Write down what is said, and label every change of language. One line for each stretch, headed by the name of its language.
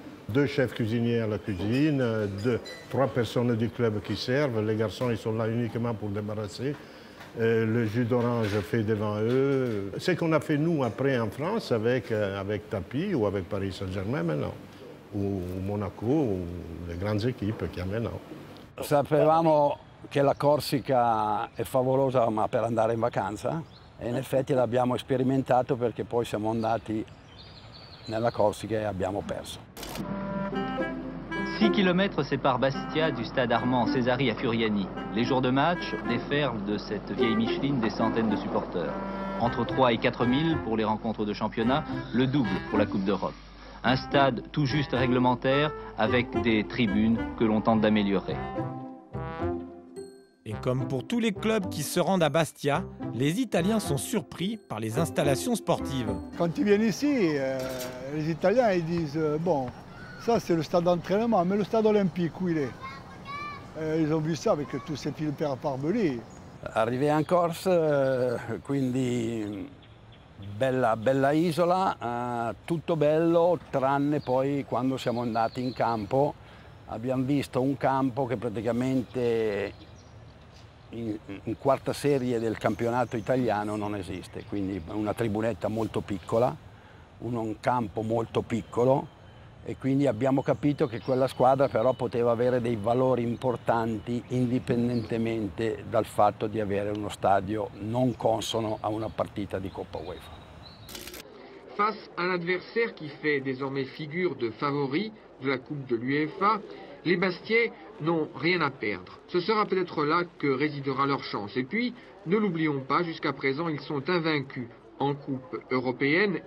French: 2 chefs cuisiniers à la cuisine, 3 personnes du club qui servent, les garçons ils sont là uniquement pour débarrasser. Le jus d'orange fait devant eux. Ce qu'on a fait nous après en France avec Tapi ou avec Paris Saint-Germain maintenant, ou Monaco, ou les grandes équipes qu'il y a maintenant.
Italian: Sapevamo che la Corsica è favolosa ma per andare in vacanza e in effetti l'abbiamo sperimentato perché poi siamo andati nella Corsica e abbiamo perso.
French: 6 km séparent Bastia du stade Armand Césari à Furiani. Les jours de match déferlent de cette vieille Micheline des centaines de supporters. Entre 3 et 4 000 pour les rencontres de championnat, le double pour la Coupe d'Europe. Un stade tout juste réglementaire avec des tribunes que l'on tente d'améliorer. Et comme pour tous les clubs qui se rendent à Bastia, les Italiens sont surpris par les installations sportives. Quand ils viennent ici, les Italiens ils disent bon, ça c'est le stade d'entraînement, mais le stade olympique où il est. Ils ont vu ça avec tous ces fils barbelés.
Italian: Arrivai in Corse, quindi bella isola, tutto bello, tranne poi quando siamo andati in campo abbiamo visto un campo che praticamente in quarta serie del campionato italiano non esiste, quindi una tribunetta molto piccola, un campo molto piccolo e quindi abbiamo capito che quella squadra però poteva avere dei valori importanti indipendentemente dal fatto di avere uno stadio non consono a una partita di Coppa UEFA.
French: Face à un adversaire qui fait désormais figure de favori de la Coupe de l'UEFA, les Bastiais n'ont rien à perdre. Ce sera peut-être là que résidera leur chance. Et puis, ne l'oublions pas, jusqu'à présent, ils sont invaincus en Coupe européenne.